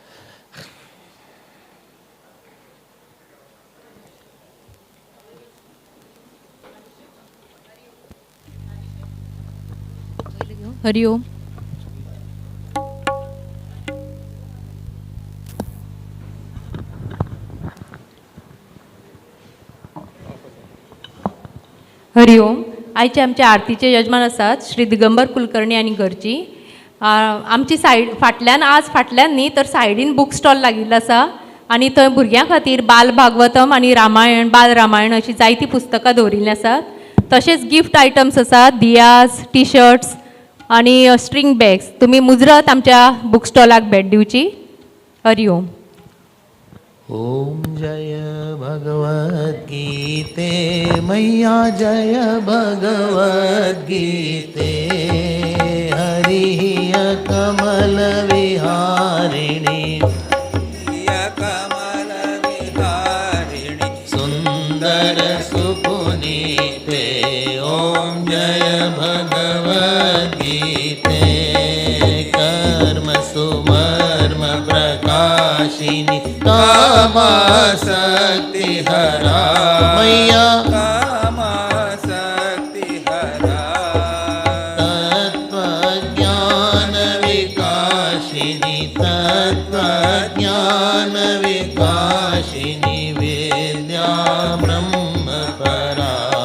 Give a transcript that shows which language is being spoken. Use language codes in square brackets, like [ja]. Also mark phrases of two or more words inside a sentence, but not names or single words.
[kok] हरिओम। हरिओम। आयचे आमचे आरतीचे यजमान आसात श्री दिगंबर कुलकर्णी आणि घरची। आमची सायड फाटल्यान, आज फाटल्यान न्ही तर सायडीन [en] book stall [kok] लागिल्लो आसा आनी थंय भुरग्यां खातीर बाल भागवतम आनी रामायण, बाल रामायण अशी जायतीं पुस्तकां दवरिल्लीं आसात। तशेंच [en] gift items [kok] आसात, दियास, [en] T-shirts [kok] आनी [en] string bags. [kok] तुमी मुजरत आमच्या [en] book stallak [kok] भेट दिवची। हरिओम। [hi] ओम जय भगवद गीते मैया, जय भगवद गीते। हरि कमल विहारिणी, कमल विहारिणी, सुंदर सुपुनीते। ओम जय भगवद गीते। कर्म सुमर्म प्रकाशिनी कामासक्ति हरा मैया कामासक्ति हरा तत्त्वज्ञान विकाशिनी तत्त्वज्ञान विकाशिनी वेद्या ब्रह्म परा